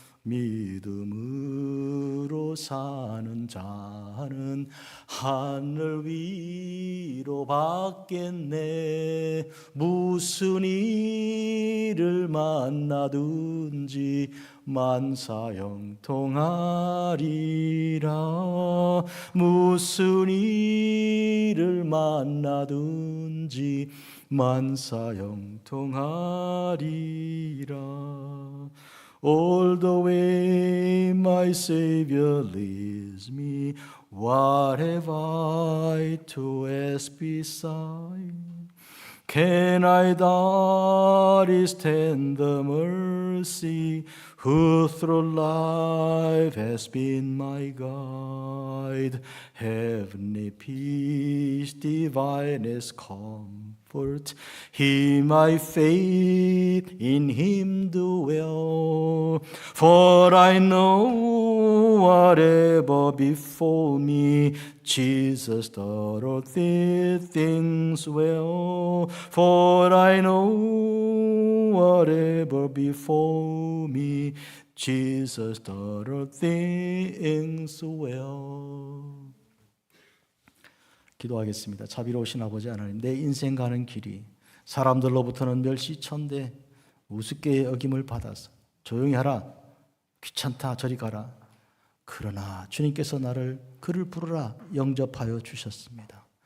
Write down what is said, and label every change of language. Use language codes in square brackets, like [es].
[ko] 믿음으로 사는 자는 하늘 위로 받겠네. 무슨 일을 만나든지 만사 형통하리라. 무슨 일을 만나든지 만사 형통하리라. [en] All the way my Savior leads me, what have I to ask beside? Can I doubt His tender mercy, who through life has been my guide? Heavenly peace, divinest comfort, He my faith in Him dwell. For I know whatever befall me, Jesus doth these things well. For I know whatever befall me, Jesus doth things well. [ko] 기도하겠습니다. 자비로우신 아버지 하나님, 내 인생 가는 길이 사람들로부터는 멸시천대 우습게 여김을 받아서 조용히 하라, 귀찮다, 저리 가라. 그러나 주님께서 나를 그를 부르라 영접하여 주셨습니다.